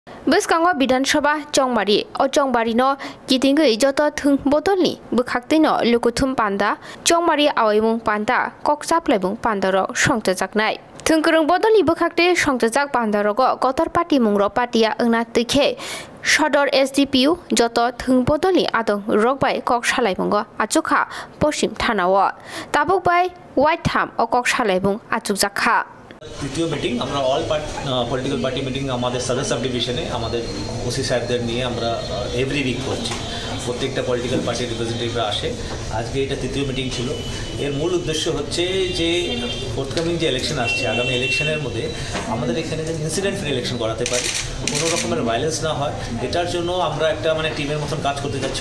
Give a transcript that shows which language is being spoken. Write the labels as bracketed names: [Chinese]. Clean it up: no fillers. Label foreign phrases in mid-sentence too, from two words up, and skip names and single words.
[Kok Borok] Bwskango Bidansabha Chongmari o Chongmari no kitingui joto thung botolni bwkhakti no lukuthum panda Chongmari awaimung panda koksaplaibung pandaro songchajaknai thungkurung botolni bwkhakti songjak pandarogo kotor party mungrok partia ongna tykhe Sodor SDPU joto thung botolni adong rokbai kok salaibungo achukha poshim thanao tabukbai [English] white tham [Kok Borok] o kok salaibung achukjakha [Bangla] তৃতীয় মিটিং আমরা [English] all political party meeting [Bangla] আমাদের সাদর [English] sub division [Bangla] আমাদের ওসি সাহেবদের নিয়ে আমরা [English] every week [Bangla] করছি। প্রত্যেকটা [English] political party representatives [Bangla] আসে। আজকে এটা তৃতীয় মিটিং ছিল। এর মূল উদ্দেশ্য হচ্ছে যে ফোর্থকামিং যে ইলেকশন আসছে, আগামী ইলেকশনের মধ্যে আমাদের এখানে যে [English] incident free election [Bangla] করাতে পারি, কোনো রকমের ভায়োলেন্স না হয়, এটার জন্য আমরা একটা টিমের মতন কাজ করতে যাচ্ছি।